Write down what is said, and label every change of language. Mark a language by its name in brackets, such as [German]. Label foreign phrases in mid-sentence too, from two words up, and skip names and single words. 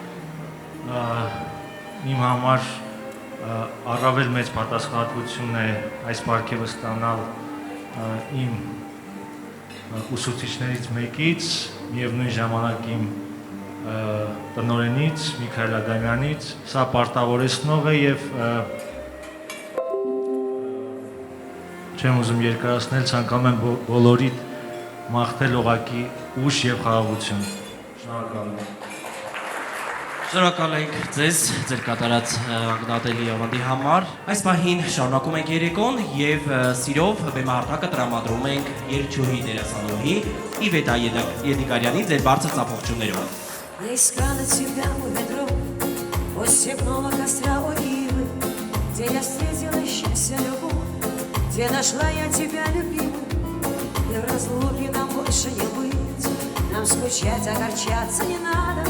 [Armenian] իմ համար առավել մեծ պատասխանատվություն է այս պարգևը ստանալ իմ ուսուցիչներից մեկից, միևնույն ժամանակ իմ տնօրենից, Միքայել Ադամյանից, սա պարտավորեցնող է եւ չեմ ուզում երկարացնել, ցանկանում եմ բոլորիդ մաղթել ուղղակի ուժ եւ խաղաղություն։ Շնորհակալ եմ։ Շնորհակալ ենք ձեզ, ձեր կատարած ակնադելի ավանդի համար։ Այս պահին շարունակում ենք երեկոն եւ սիրով բեմահարթակը տրամադրում ենք երգչուհի դերասանուհի Իվետա Եդիկարյանի ձեր բարձր ծափողջներով։ [Russian] Я искала тебя у метро, у степного костра у ивы, где я встретила счастье, любовь, где нашла я тебя, любимый. И в разлуке нам больше не быть, нам скучать, огорчаться не надо.